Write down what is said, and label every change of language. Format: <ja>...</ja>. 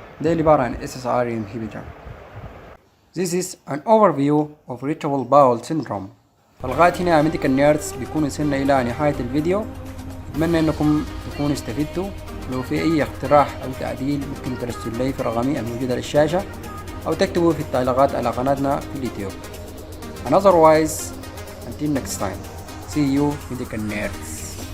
<ar>ده اللي عبارة عن SSRI inhibitor.</ar> <en>This is an overview of irritable bowel syndrome.</en> <ar>فلغاية هنا يا ميديكال نيردز بيكون وصلنا إلى نهاية الفيديو. أتمنى أنكم تكونوا استفدتوا. لو في أي اقتراح أو تعديل ممكن ترسلوا لي في رقمي الموجود على الشاشة، أو تكتبوا في التعليقات على قناتنا في اليوتيوب.</ar> <en>And otherwise, until next time, see you medical nerds.</en>